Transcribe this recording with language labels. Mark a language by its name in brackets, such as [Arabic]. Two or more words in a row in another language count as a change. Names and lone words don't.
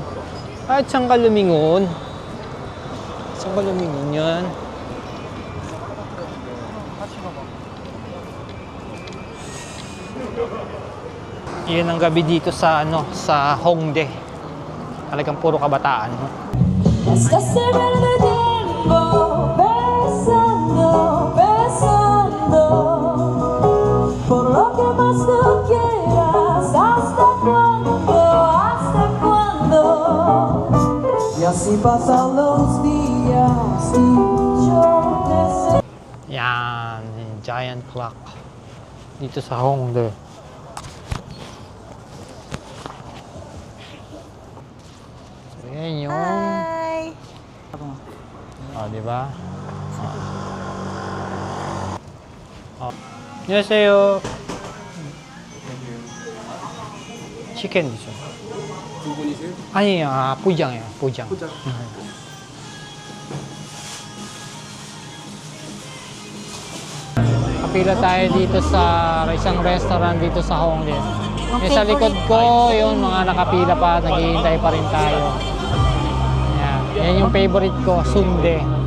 [Filipino] Kahit saan ka lumingon. Saan ka lumingon yan? Yan ang gabi dito sa ano, sa Hongdae. Talagang puro kabataan, no? [Spanish] Estás cerrando el tiempo, besando, besando, por lo que más tú quieras, ¿hasta cuándo? Y así pasan los días y yo deseo. [Filipino] Yan, yung [English] giant clock [Filipino] dito sa Hongdae. So, yan yung... Hi. Oh, di ba? Oh. [Korean] 안녕하세요. 치킨 드죠. 두 분이세요? 아니, 부장이에요. 부장. [Filipino] Kapila tayo dito sa isang restaurant dito sa Hongdae. Okay, Sa likod ko, yun, mga nakapila pa, naghihintay pa rin tayo. Yan, yan yung favorite ko, sundae.